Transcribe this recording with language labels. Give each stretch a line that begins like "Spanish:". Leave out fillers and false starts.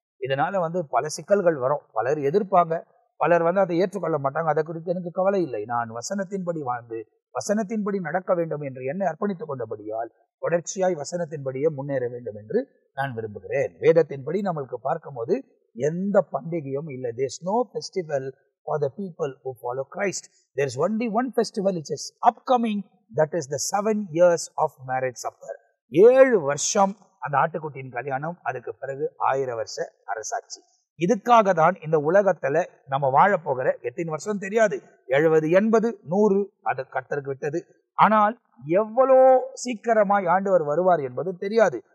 Tamil: இதனால வந்து பல சிக்கல்கள் வரும். பலர் எதிர்ப்பாங்க, பலர் வந்து அதை ஏற்றுக்கொள்ள மாட்டாங்க. அதை குறித்து எனக்கு கவலை இல்லை. நான் வசனத்தின்படி வாழ்ந்து வசனத்தின்படி நடக்க வேண்டும் என்று என்னை அர்ப்பணித்துக் கொண்டபடியால் தொடர்ச்சியாய் வசனத்தின்படியே முன்னேற வேண்டும் என்று நான் விரும்புகிறேன். வேதத்தின்படி நம்மளுக்கு பார்க்கும் போது எந்த பண்டிகையும் இல்லை.
English: There is no festival for the people who follow Christ. There is only one festival which is upcoming, that is the 7 years of marriage supper.
Tamil: 7 வருஷம் அந்த ஆட்டுக்குட்டியின் கல்யாணம், அதுக்கு பிறகு 1000 வருஷ அரசாட்சி. இதுக்காக தான் இந்த உலகத்துல நம்ம வாழ போகிற எத்தனை வருஷம் தெரியாது, 70 80 100 அது கர்த்தருக்கு விட்டது. ஆனால் எவ்வளோ சீக்கிரமாய் ஆண்டவர் வருவார் என்பது தெரியாது.